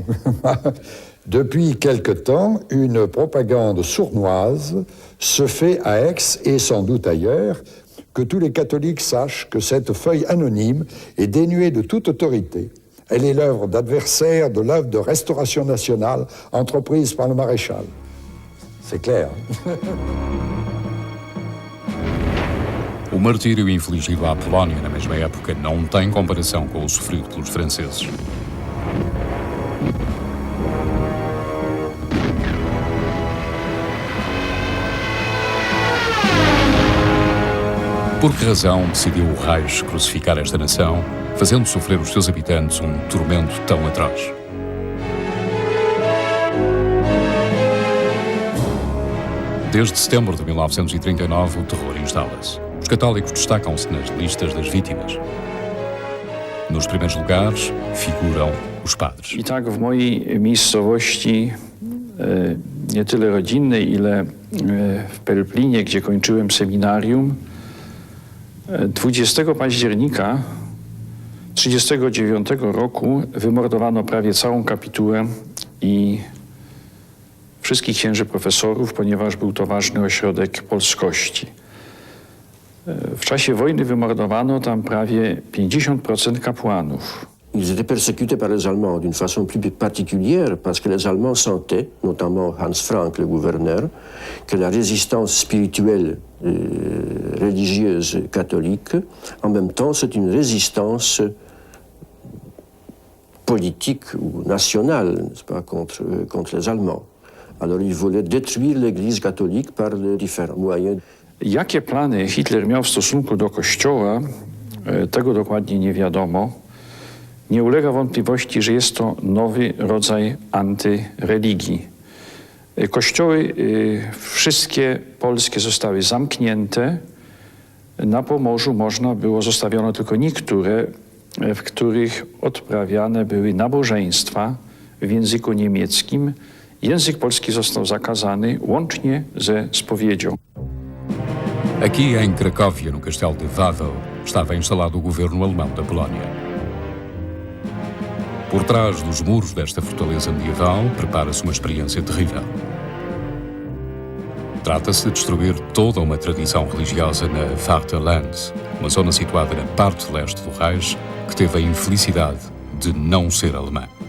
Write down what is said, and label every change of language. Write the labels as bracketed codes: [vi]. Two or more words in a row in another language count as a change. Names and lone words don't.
[fr] Depuis quelque temps, une propagande sournoise se fait à Aix et sans doute ailleurs, que tous les catholiques sachent que cette feuille anonyme est dénuée de toute autorité. Elle est l'œuvre d'adversaires de l'œuvre de restauration nationale entreprise par le maréchal. C'est clair. [pt] O martírio infligido à Polónia na mesma época não tem comparação com o sofrido pelos franceses. Por que razão decidiu o Reich crucificar esta nação, fazendo sofrer os seus habitantes um tormento tão atroz? Desde setembro de 1939, o terror instala-se. Os católicos destacam-se nas listas das vítimas. Nos primeiros lugares figuram os padres. [pl] I tak w mojej miejscowości, nie tyle rodzinnej, ile w Pelplinie, gdzie kończyłem seminarium, 20 października 1939 roku wymordowano prawie całą kapitułę i wszystkich księży profesorów, ponieważ był to ważny ośrodek polskości. W czasie wojny wymordowano tam prawie 50% kapłanów. [fr] Ils étaient persécutés par les Allemands d'une façon plus particulière parce que les Allemands sentaient, notamment Hans Frank, le gouverneur, que la résistance spirituelle religieuse catholique, en même temps, c'est une résistance politique ou nationale, n'est-ce pas, contre les Allemands. Alors ils voulaient détruire l'Église catholique par les différents moyens. [pl] Jakie plany Hitler miał w stosunku do Kościoła, tego dokładnie nie wiadomo. Nie ulega wątpliwości, że jest to nowy rodzaj antyreligii. Kościoły wszystkie polskie zostały zamknięte. Na Pomorzu zostawiono tylko niektóre, w których odprawiane były nabożeństwa w języku niemieckim. Język polski został zakazany łącznie ze spowiedzią. [pt] Aqui em Cracóvia, no castelo de Wawel, estava instalado o governo alemão da Polónia. Por trás dos muros desta fortaleza medieval, prepara-se uma experiência terrível. Trata-se de destruir toda uma tradição religiosa na Vaterland, uma zona situada na parte leste do Reich, que teve a infelicidade de não ser alemã.